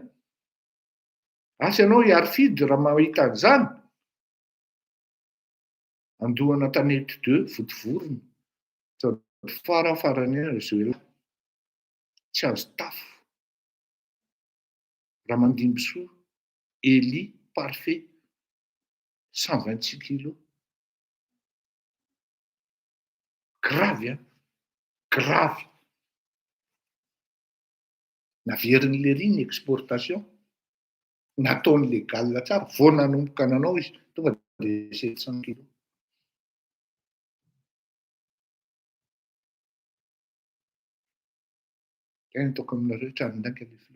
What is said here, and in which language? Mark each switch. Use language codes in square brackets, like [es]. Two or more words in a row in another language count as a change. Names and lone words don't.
[mg] Asa ianao hiary fidy raha mahita an'izany. Andohana Tanety 2 votovorony. Farafarany Zoela. Tsy azo tafo. Ramandimbisoa, Eli, [fr] parfait, 126 kilos. Grave, hein? Grave. [mg] Naverin'le riny exportation. Nataony légal tsara. Vao nanomboka nanao izy, tonga de 700 kilos. Kay nataoko aminareo tranondaika le filoha.